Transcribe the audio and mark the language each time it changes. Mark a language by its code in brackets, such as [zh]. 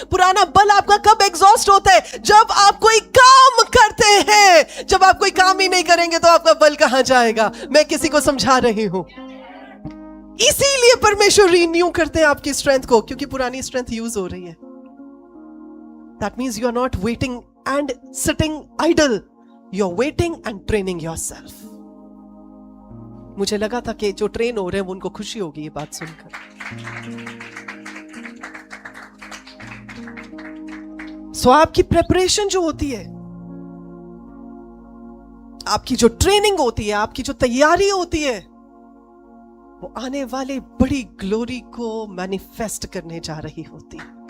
[hi] पुराना बल आपका कब एग्जॉस्ट होता है? जब आप कोई काम करते हैं। जब आप कोई काम ही नहीं करेंगे तो आपका बल कहां जाएगा? मैं किसी को समझा रही हूं। इसीलिए परमेश्वर रिन्यू करते हैं आपकी स्ट्रेंथ को, क्योंकि पुरानी स्ट्रेंथ यूज हो रही है। [en] That means you are not waiting and sitting idle. You are waiting and training yourself. [hi] मुझे लगा था कि जो ट्रेन हो रहे हैं उनको खुशी होगी ये बात सुनकर। सो आपकी प्रेपरेशन जो होती है, आपकी जो ट्रेनिंग होती है, आपकी जो तैयारी होती है, वो आने वाली बड़ी ग्लोरी को मैनिफेस्ट करने जा रही होती है।